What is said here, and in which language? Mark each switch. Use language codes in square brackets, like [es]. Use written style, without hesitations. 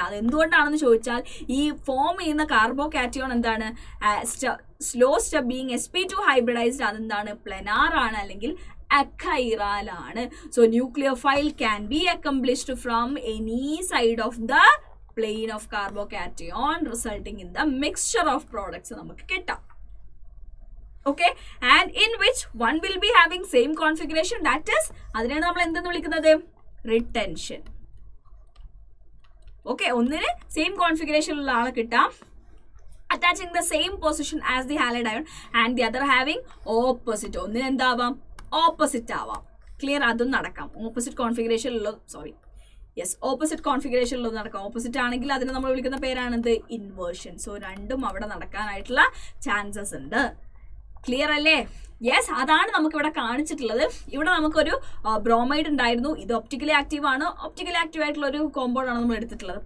[ml] അത് എന്തുകൊണ്ടാണെന്ന് ചോദിച്ചാൽ ഈ ഫോം ചെയ്യുന്ന കാർബോകാറ്റയോൺ എന്താണ്, [en] slow step being sp2 hybridised, [ml] അതെന്താണ്, പ്ലെനാർ ആണ് അല്ലെങ്കിൽ അക്കൈറൽ ആണ്. [en] so nucleophile can be accomplished from any side of the plane of carbocation resulting in the mixture of products [ml] നമുക്ക് കിട്ടാം. [en] Okay, and in which one will be having same configuration, that is [ml] അതിനെയാണ് നമ്മൾ എന്തെന്ന് വിളിക്കുന്നത്, [en] Retention. [ml] Okay, ഒന്നിന് same configuration ഉള്ള ആളെ കിട്ടാം, [en] attaching the same position as the halide ion, and the other having opposite. [ml] ഒന്നിന് എന്താവാം, ഓപ്പോസിറ്റ് ആവാം. ക്ലിയർ? അതും നടക്കാം. ഓപ്പോസിറ്റ് കോൺഫിഗറേഷൻ ഉള്ള, സോറി യെസ്, ഓപ്പോസിറ്റ് കോൺഫിഗറേഷനിലൊന്നും നടക്കാം. ഓപ്പോസിറ്റ് ആണെങ്കിൽ അതിനെ നമ്മൾ വിളിക്കുന്ന പേരാണെന്ത്, ഇൻവേർഷൻ. സോ രണ്ടും അവിടെ നടക്കാനായിട്ടുള്ള ചാൻസസ് ഉണ്ട്. ക്ലിയർ അല്ലേ? യെസ്, അതാണ് നമുക്കിവിടെ കാണിച്ചിട്ടുള്ളത്. ഇവിടെ നമുക്കൊരു ബ്രോമൈഡ് ഉണ്ടായിരുന്നു, ഇത് ഒപ്റ്റിക്കലി ആക്റ്റീവ് ആണ്, ഒപ്റ്റിക്കലി ആക്റ്റീവ് ആയിട്ടുള്ള ഒരു കോമ്പൗണ്ട് ആണ് നമ്മൾ എടുത്തിട്ടുള്ളത്.